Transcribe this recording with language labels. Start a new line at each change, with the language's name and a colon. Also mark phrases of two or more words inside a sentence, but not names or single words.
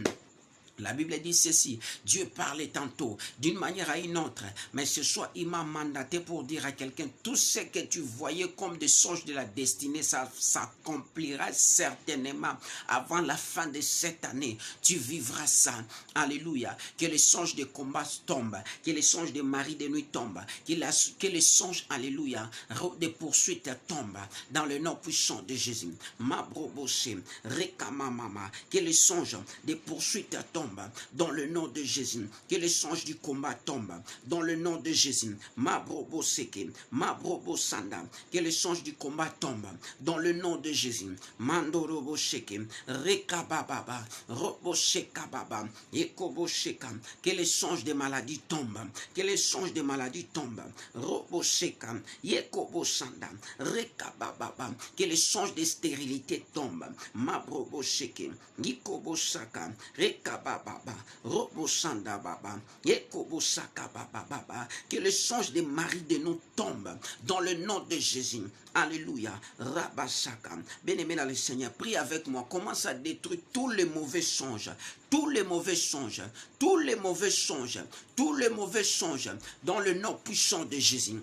French: La Bible dit ceci, Dieu parlait tantôt d'une manière à une autre, mais ce soir il m'a mandaté pour dire à quelqu'un, tout ce que tu voyais comme des songes de la destinée, ça s'accomplira certainement avant la fin de cette année. Tu vivras ça. Alléluia. Que les songes de combat tombent, que les songes de mari de nuit tombent, que les songes, alléluia, de poursuite tombent dans le nom puissant de Jésus. Ma broboshe, rekama mama, que les songes de poursuite tombent dans le nom de Jésus. Que les songes du combat tombent dans le nom de Jésus. Ma brobo seke, ma brobo sanda. Que les songes du combat tombent dans le nom de Jésus. Mandorobo sheke, rekababa, robo shekababa, ekobo sheka. Que les songes de maladie tombent. Que les songes de maladie tombent. Robo sheka, yekobo sanda, rekababa. Que les songes de stérilité tombent. Ma brobo sheke, yikobo shaka, rekababa. Robosanda baba, Ekobosaka baba, que le songe des maris de nous tombe dans le nom de Jésus. Alléluia. Rabasaka. Bien-aimé dans le Seigneur, prie avec moi. Commence à détruire tous les mauvais songes. Tous les mauvais songes. Tous les mauvais songes. Tous les mauvais songes. Dans le nom puissant de Jésus.